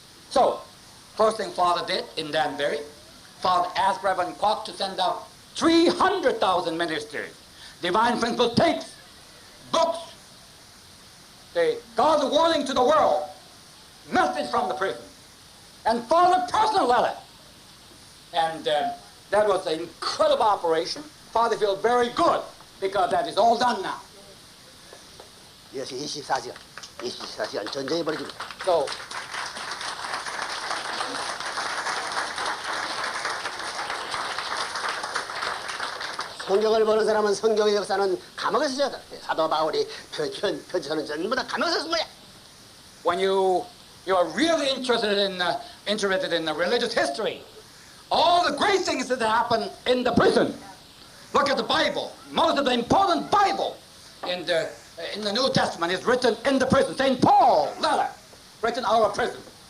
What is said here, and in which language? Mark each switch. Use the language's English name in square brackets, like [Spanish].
[English] So, first thing Father did in Danbury, Father asked Reverend Kwok to send out 300,000 ministers, Divine Principle tapes, books, God's warning to the world, message from the prison, and Father's personal letter. And that was an incredible operation. Father feels very good because that is all done now. [Korean] 이것이 24시간 전쟁이 벌어지고. [English] So, [Korean] 성경을 보는 사람은 성경의 역사는 감옥에서 지었다. 사도 바울이 편지하는 전부 다 감옥에서 쓴 거야. [English] when you are really interested in the religious history, all the great things that happen in the prison. Look at the Bible. Most of the important Bible in the New Testament is written in the prison. St. Paul letter written out of prison.